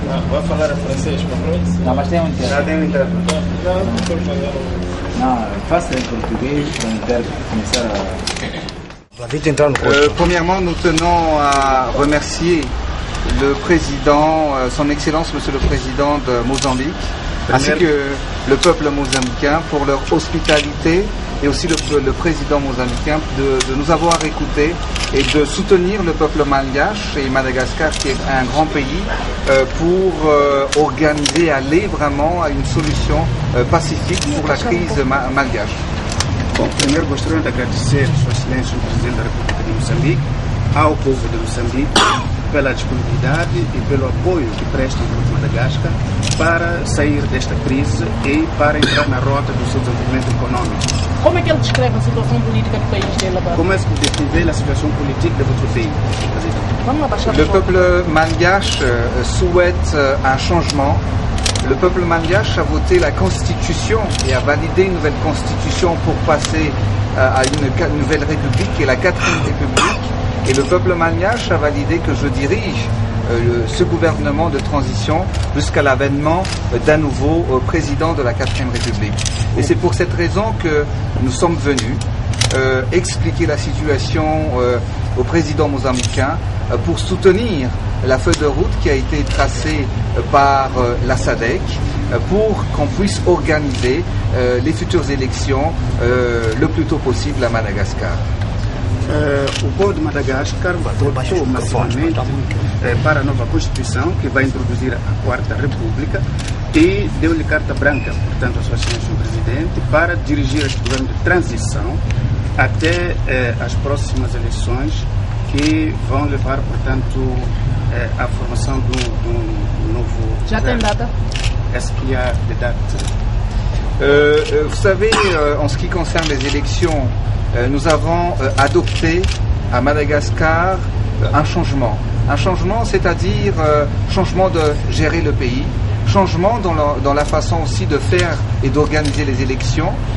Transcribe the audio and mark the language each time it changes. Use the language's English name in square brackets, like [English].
[Portuguese] Vai falar francês para nós? Não, mas tem um intérprete. Já tem um intérprete. [French] Non, fasse en portugais pour commencer à... Premièrement, nous tenons à remercier le président, son Excellence Monsieur le Président de Mozambique, ainsi que le peuple mozambicain pour leur hospitalité et aussi le président mozambicain de nous avoir écoutés et de soutenir le peuple malgache et Madagascar qui est un grand pays pour organiser, aller vraiment à une solution pacifique pour la crise malgache. [Portuguese] Bom, primeiro gostaria de agradecer Sua Excelência o Presidente da República de Moçambique, ao povo de Moçambique, pela disponibilidade e pelo apoio que prestam para Madagascar para sair desta crise e para entrar na rota do seu desenvolvimento econômico. Como é que ele descreve a situação política do país dele agora? [French] Comment est-ce que vous décrivez la situation politique de votre pays, Président? Le peuple malgache souhaite un changement. Le peuple malgache a voté la constitution et a validé une nouvelle constitution pour passer à une nouvelle république qui est la 4e république. Et le peuple malgache a validé que je dirige ce gouvernement de transition jusqu'à l'avènement d'un nouveau président de la 4e république. Et c'est pour cette raison que nous sommes venus expliquer la situation au président mozambicain pour soutenir la feuille de route qui a été tracée par la SADC pour qu'on puisse organiser les futures élections le plus tôt possible à Madagascar. [Portuguese] O povo de Madagascar votou massivamente para a nova Constituição que vai introduzir a 4ª República e deu-lhe carta branca, portanto, a Sua Excelência o Presidente, para dirigir este governo de transição até as próximas eleições que vão levar, portanto, à formação de um novo Já tem governo. data? [French] Est-ce qu'il y a des dates? Vous savez, en ce qui concerne les élections, nous avons adopté à Madagascar un changement. Un changement, c'est-à-dire changement de gérer le pays, changement dans la façon aussi de faire et d'organiser les élections.